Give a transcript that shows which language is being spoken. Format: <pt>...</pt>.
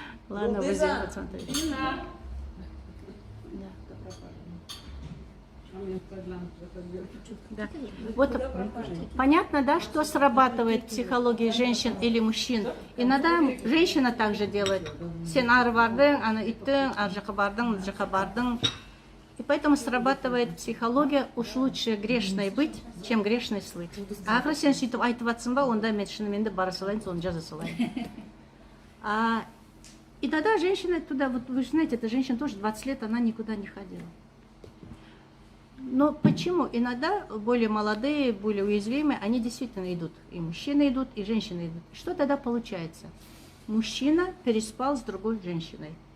<ru>Ладно, возьмем посмотреть. Да. Вот понятно, да, что срабатывает в психологии женщин или мужчин. Иногда женщина также делает.</ru> <kk>Сен ары бардың, аны иттің, ар жаққа бардың, мына жаққа бардың.</kk> <ru>И поэтому срабатывает психология, уж лучше грешной быть, чем грешной слыть.</ru> <kk>А ақыры сен сөйтіп айтып жатсың ба, онда мен шынымен де бара салайын, соны жаза салайын.</kk> <ru>И тогда женщина туда, вот вы знаете, эта женщина тоже 20 лет, она никуда не ходила. Но почему? Иногда более молодые, более уязвимые, они действительно идут. И мужчины идут, и женщины идут. Что тогда получается? Мужчина переспал с другой женщиной.</ru>